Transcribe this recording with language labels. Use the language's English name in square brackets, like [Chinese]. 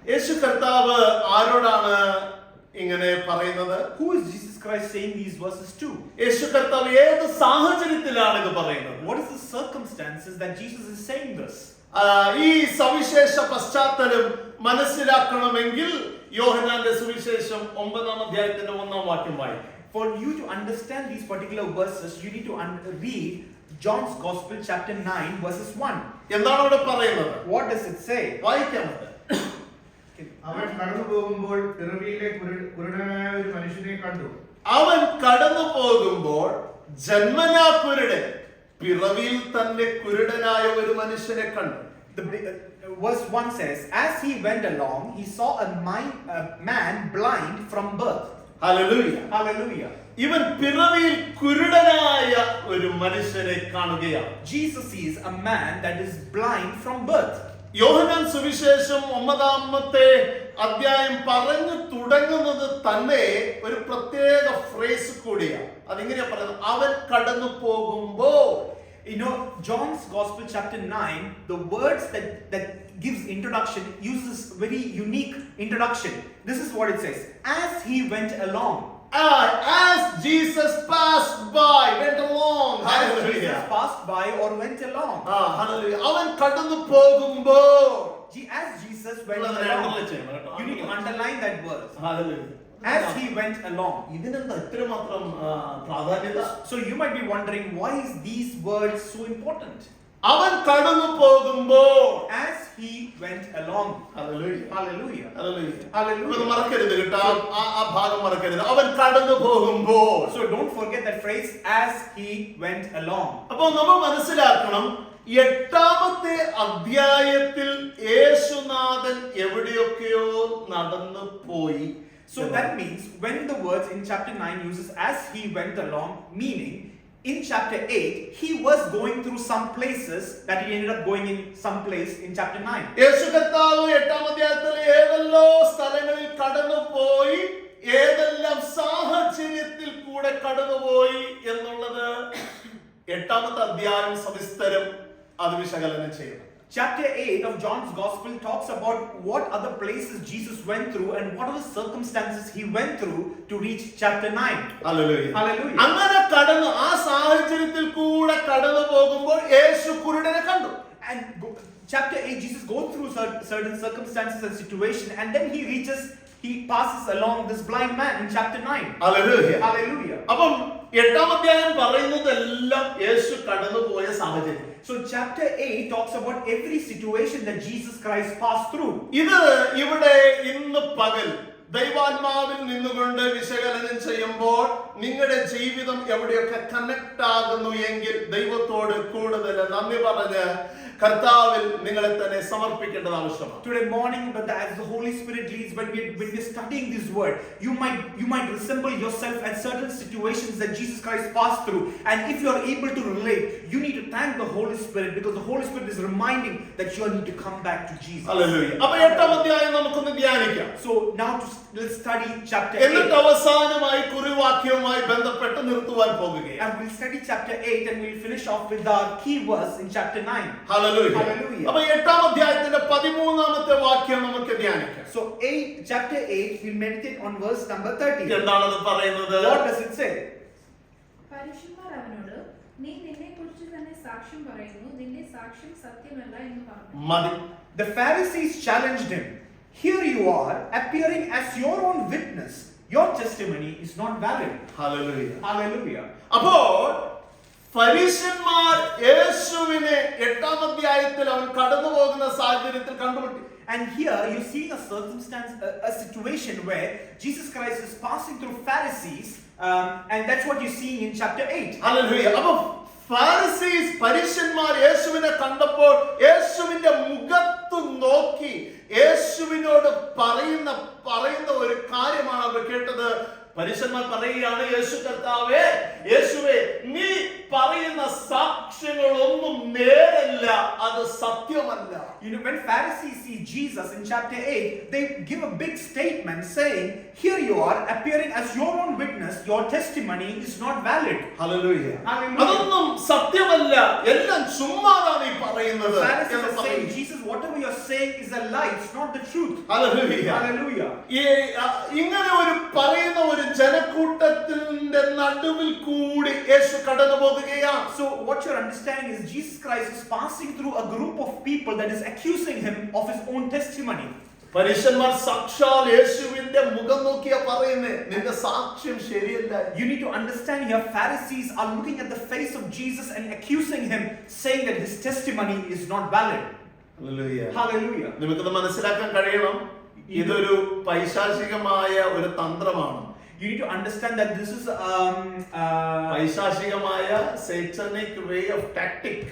[Malayalam] യേശു കർത്താവ് ആരോടാണ് ഇങ്ങനെ പറയുന്നത്? [English] Who is Jesus Christ saying these verses to? [Malayalam] യേശു കർത്താവ് ഏത് സാഹചര്യത്തിലാണ് ഇത് പറയുന്നത്? [English] What is the circumstances that Jesus is saying this? [Malayalam] ഈ സവിശേഷ പശ്ചാത്തലം മനസ്സിലാക്കണമെങ്കിൽ യോഹന്നാന്റെ സുവിശേഷം 9-ാം അധ്യായത്തിന്റെ 1-ാം വാക്യം വായിക്കണം. [English] For you to understand these particular verses, you need to read John's Gospel chapter 9 verses 1. [Malayalam] എന്താണ് അവിടെ പറയുന്നത്? [English] What does it say? [Malayalam] വായിക്കാമത്. അവൻ കടന്നു പോകുമ്പോൾ പിറവിയിലെ കുരുടനായ ഒരു മനുഷ്യനെ കണ്ടു. അവൻ കടന്നു പോകുമ്പോൾ ജന്മനാ കുരുടൻ, പിറവിയിൽ തന്നെ കുരുടനായ ഒരു മനുഷ്യനെ കണ്ടു. [English] Verse 1 says, "As he went along, he saw a man blind from birth." [Malayalam] Hallelujah. [English] Hallelujah. [Malayalam] ഇവൻ പിറവിയിൽ കുരുടനായ ഒരു മനുഷ്യനെ കാണുകയാണ്. [English] Jesus sees a man that is blind from birth. [Malayalam] യോഹന്നാൻ സുവിശേഷം 9-ാമത്തെ അധ്യായം പറഞ്ഞു തുടങ്ങുന്നത് തന്നെ ഒരു പ്രത്യേക ഫ്രേസ് കൂടിയാണ്. അതിങ്ങനെയാ പറയുന്നത്, അവൻ കടന്നു പോകുമ്പോൾ. [English] You know, John's Gospel chapter 9, the words that gives introduction uses very unique introduction. This is what it says: "As he went along." As Jesus passed by, went along. As Jesus passed by or went along. [Malayalam] Hallelujah. അവൻ കടന്നു പോകുമ്പോൾ. [English] As Jesus went along. You need to underline that verse. Hallelujah. As he went along. [Malayalam] ഇതിനെന്താ ഇത്രമാത്രം പ്രാധാന്യത? [English] So you might be wondering, why is these words so important? [Malayalam] അവൻ കടന്നു പോകുമ്പോൾ, [English] As he went along. [Malayalam] Hallelujah, [English] Hallelujah. [Malayalam] Hallelujah, [English] Hallelujah. [Malayalam] ഇത് മറക്കരുത് കേട്ടോ, ആ ഭാഗം മറക്കരുത്. അവൻ കടന്നു പോകുമ്പോൾ. [English] So don't forget that phrase, as he went along. [Malayalam] അപ്പോൾ നമ്മൾ മനസ്സിലാക്കണം, 8-ാമത്തെ അധ്യായത്തിൽ യേശുനാഥൻ എവിടെയൊക്കെയോ നടന്നു പോയി. [English] So that means when the words in chapter 9 uses as he went along, meaning in chapter 8 he was going through some places that he ended up going in some place in chapter 9. [Malayalam] യേശു കർത്താവ് 8-ാം അധ്യായത്തിൽ ഏതെല്ലോ സ്ഥലങ്ങളിൽ കടന്നുപോയി, ഏതെല്ലാം സാഹചര്യത്തിൽ കൂടെ കടന്നുപോയി എന്നുള്ളത് 8-ാമത്തെ അധ്യായം സവിസ്തരം അത് വിശകലനം ചെയ്യുന്നു. [English] Chapter 8 of John's Gospel talks about what other places Jesus went through and what are the circumstances he went through to reach chapter 9. [Malayalam] Hallelujah. [English] Hallelujah. [Malayalam] അങ്ങനെ കടന്നു ആ സാഹചര്യത്തിൽ കൂടെ കടന്നു പോകുമ്പോൾ യേശു കുരുടനെ കണ്ടു. [English] And chapter 8 Jesus goes through certain circumstances and situation, and then he passes along this blind man in chapter 9. [Malayalam] Hallelujah. [English] Hallelujah. [Malayalam] അപ്പം 8-ാം അധ്യായം പറയുന്നതെല്ലാം യേശു കടന്നുപോയ സാഹചര്യം. [English] So chapter 8 talks about every situation that Jesus Christ passed through. [Malayalam] ഇത് ഇവിടെ ഇന്ന് പകൽ ദൈവാത്മാവിൽ നിന്നുകൊണ്ട് വിശകലനം ചെയ്യുമ്പോൾ നിങ്ങളുടെ ജീവിതം എവിടെയൊക്കെ കണക്ട് ആകുന്നു എങ്കിൽ ദൈവത്തോട് കൂടുതൽ നന്ദി പറഞ്ഞ് കർത്താവിൽ നിങ്ങളെ തന്നെ സമർപ്പിക്കേണ്ടത് ആവശ്യമാണ്. [English] Today morning, but as the Holy Spirit leads, when we're studying this word, you might resemble yourself at certain situations that Jesus Christ passed through, and if you are able to relate, you need to thank the Holy Spirit, because the Holy Spirit is reminding that you need to come back to Jesus. [Malayalam] Hallelujah. അപ്പോൾ 8-ാം അധ്യായം നമുക്കൊന്ന് ധ്യാനിക്കാം. [English] So now let's study chapter 8. [Malayalam] എന്നിട്ട് അവസാനമായി കുറിവാക്യവുമായി ബന്ധപ്പെട്ട് നിർത്തുവാൻ പോകുകയാണ്. [English] And we'll study chapter 8 and we'll finish off with our key verse in chapter 9. [Malayalam] Hallelujah. [English] Hallelujah. [Malayalam] അപ്പോൾ 8-ാം അധ്യായത്തിന്റെ 13-ാമത്തെ വാക്യം നമുക്ക് ധ്യാനിക്കാം. [English] So chapter 8, we'll meditate on verse number 30. [Malayalam] എന്താണത് പറയുന്നത്? [English] What does it say? [Malayalam] പരീശന്മാർ അവനോട്, നീ നിന്നെക്കുറിച്ച് തന്നെ സാക്ഷ്യം പറയുന്നു, നിന്റെ സാക്ഷ്യം സത്യമല്ല എന്ന് പറഞ്ഞു. മതി. [English] The Pharisees challenged him. Here you are, appearing as your own witness. Your testimony is not valid. [Malayalam] Hallelujah. [English] Hallelujah. [Malayalam] അപ്പോൾ ഫരീശന്മാർ യേശുവിനെ 8-ാം അധ്യായത്തിൽ അവൻ കടന്നു പോകുന്ന സാഹചര്യത്തിൽ കണ്ടുമുട്ടി. [English] And here you see a circumstance, a situation where Jesus Christ is passing through Pharisees, and that's what you see in chapter 8. [Malayalam] Hallelujah. അപ്പോൾ പരീശന്മാർ യേശുവിനെ കണ്ടപ്പോൾ യേശുവിന്റെ മുഖത്ത് നോക്കി യേശുവിനോട് പറയുന്ന ഒരു കാര്യമാണ് അവർ കേട്ടത്. പരീശന്മാർ പറയുകയാണ്, യേശു കർത്താവേ, യേശുവേ, നീ പറയുന്ന സാക്ഷ്യങ്ങളൊന്നും നേരല്ല, അത് സത്യമല്ല. [English] You know, when Pharisees see Jesus in chapter 8, they give a big statement saying, here you are, appearing as your own witness, your testimony is not valid. [Malayalam] Hallelujah. [English] Hallelujah. [Malayalam] അതൊന്നും സത്യമല്ല, എല്ലാം ചുമ്മാതാണ് ഈ പറയുന്നത് [English] Pharisees [Malayalam] എന്ന് [English] are saying, [Malayalam] പറയുന്നു. [English] Jesus, whatever you're saying is a lie, it's not the truth. [Malayalam] Hallelujah. [English] Hallelujah. [Malayalam] ഇങ്ങനെ ഒരു പറയുന്ന ഒരു ജനക്കൂട്ടത്തിന്റെ നടുവിൽ കൂടി യേശു കടന്നു പോകുകയാണ്. [English] So what you're understanding is Jesus Christ is passing through a group of people that is accusing him of his own testimony. [Malayalam] പരീശന്മാർ സാക്ഷാൽ യേശുവിന്റെ മുഖം നോക്കിയാ പറയുന്നേ, നിന്റെ സാക്ഷ്യം ശരിയല്ല. [English] You need to understand here, Pharisees are looking at the face of Jesus and accusing him, saying that his testimony is not valid. [Malayalam] Hallelujah. [English] Hallelujah. [Malayalam] നിങ്ങൾക്കത് മനസ്സിലാക്കാൻ കഴിയണം, ഇതൊരു പൈശാചികമായ ഒരു തന്ത്രമാണ്. [English] You need to understand that this is [Malayalam] പൈശാചികമായ [English] satanic way of tactic.